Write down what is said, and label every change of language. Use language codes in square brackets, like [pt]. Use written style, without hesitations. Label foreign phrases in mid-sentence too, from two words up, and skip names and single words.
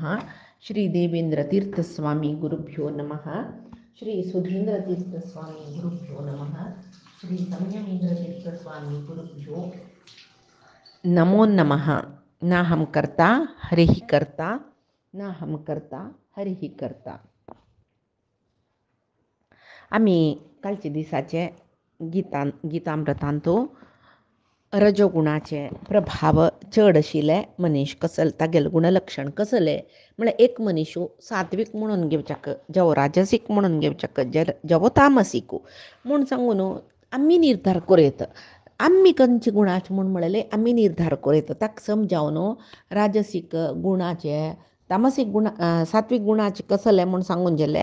[sa] श्रीदेवेन्द्रतीर्थस्वामी गुरुभ्यो नमः। श्री सुधीन्द्रतीर्थस्वामी गुरुभ्यो नमः। श्री संयमेन्द्रतीर्थस्वामी गुरुभ्यो नमो नमः। नाहं कर्ता हरिः कर्ता, नाहं कर्ता हरिः कर्ता. [kok] आम्ही कालचे दिसाचे गीतामृतांतो रजोगुणाचे प्रभाव चड आशिल्ले मनीस कसले तागेले गुणलक्षण कसले म्हळ्यार एक मनीस सात्वीक म्हणून घेवच्याक, जेवो राजसीक म्हणून घेवच्याक, जेवो तामसीक म्हूण सांगून आमी निर्धार करूं आमी खंयचे गुणाचे म्हूण म्हळेले आमी निर्धार करूं ताका समजावन राजसीक गुणाचे तामसीक गुण सात्वीक गुणाचे कसले म्हूण सांगून गेले.